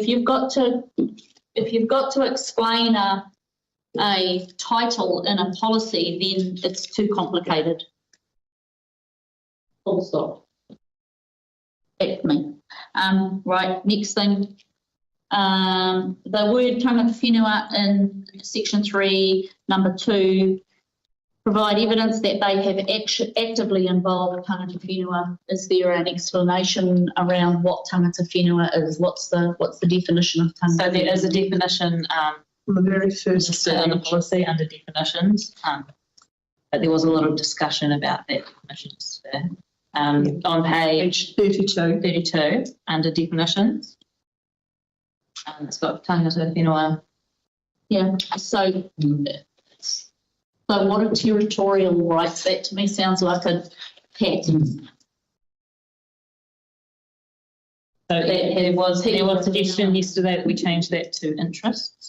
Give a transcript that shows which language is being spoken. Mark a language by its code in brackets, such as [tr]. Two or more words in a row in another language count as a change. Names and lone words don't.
[en] If you've got to explain a title in a policy, then it's too complicated. Full stop. That's me. Right, next thing. The word [mi] tangata whenua [en] in section 3, number 2, provide evidence that they have actively involved [mi] tangata whenua. [en] Is there an explanation around what [mi] tangata whenua [en] is? What's the definition of tangata? So there is a definition the very first in the policy under definitions, but there was a lot of discussion about that definitions there. On page 32 under definitions. It's got [mi] tangata whenua. [en] Yeah, so what are territorial rights? That to me sounds like a patent. So there was a suggestion yesterday that we change that to interests.